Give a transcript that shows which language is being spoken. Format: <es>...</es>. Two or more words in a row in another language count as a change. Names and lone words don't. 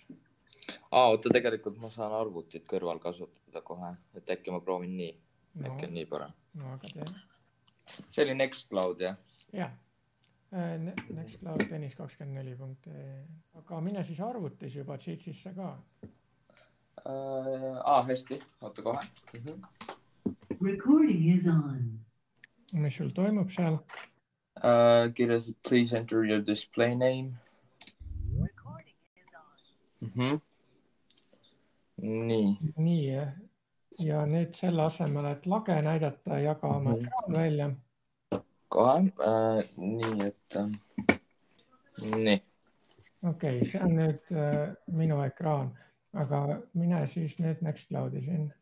<et>Oota, tegelikult ma saan arvutit kõrval kasutada kohe, et äkki ma proovin nii. Äkki on nii parem. No aga tee. See oli Nextcloud, jah? Jah. Nextcloud tennis24.ee. Aga mine siis arvutis juba Jitsisse ka. Hästi. Oota kohe.</et> <en>Recording is on.</en> <et>Mis sul toimub seal? Kirjas,</et> <en>please enter your display name. Recording is on.</en> <et>Nii, jah. Ja nüüd selle asemel, et lage näidata, jaga oma ekraan välja. Kohe, nii, et... Nii. Okei, see on nüüd minu ekraan, aga mine siis nüüd Nextcloudi siin.</et>